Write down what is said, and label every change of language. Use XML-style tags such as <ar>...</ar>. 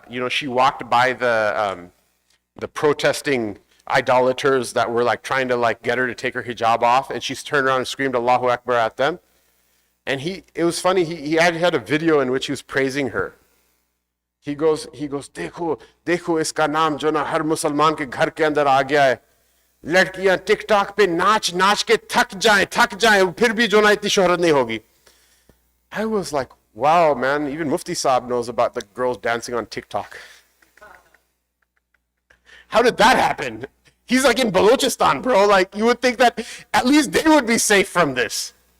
<en>she walked by the protesting idolaters that were like trying to like get her to take her hijab off, and she turned around and screamed Allahu Akbar at them. And it was funny, he had a video in which he was praising her. He goes,</en> <hi>देखो इसका नाम जो ना हर मुसलमान के घर के अंदर आ गया है. लड़कियां टिकटॉक पे नाच के थक जाएं, फिर भी जो ना इतनी शोहरत नहीं होगी.</hi> <en>I was like, wow, man, even Mufti Saab knows about the girls dancing on TikTok. How did that happen? He's like in Balochistan, bro. Like, you would think that at least they would be safe from this.</en>